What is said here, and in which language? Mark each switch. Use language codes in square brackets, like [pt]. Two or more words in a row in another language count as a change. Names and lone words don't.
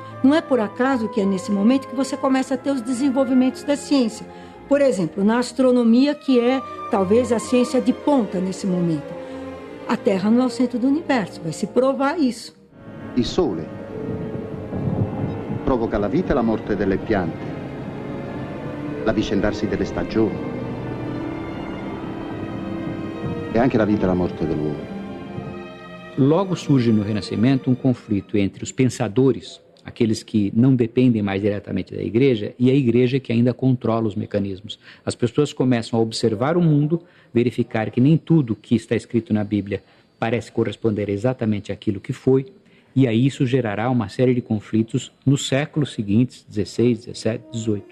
[pt] Não é por acaso que é nesse momento que você começa a ter os desenvolvimentos da ciência. Por exemplo, na astronomia, que é talvez a ciência de ponta nesse momento. A Terra não é o centro do universo, vai se provar isso. [it] Il sole provoca la vita e la morte delle piante, l'avvicendarsi delle stagioni e anche la vita e la morte dell'uomo. [pt] Logo surge no Renascimento um conflito entre os pensadores, aqueles que não dependem mais diretamente da igreja, e a igreja que ainda controla os mecanismos. As pessoas começam a observar o mundo, verificar que nem tudo que está escrito na Bíblia parece corresponder exatamente àquilo que foi, e aí isso gerará uma série de conflitos nos séculos seguintes, 16, 17, 18.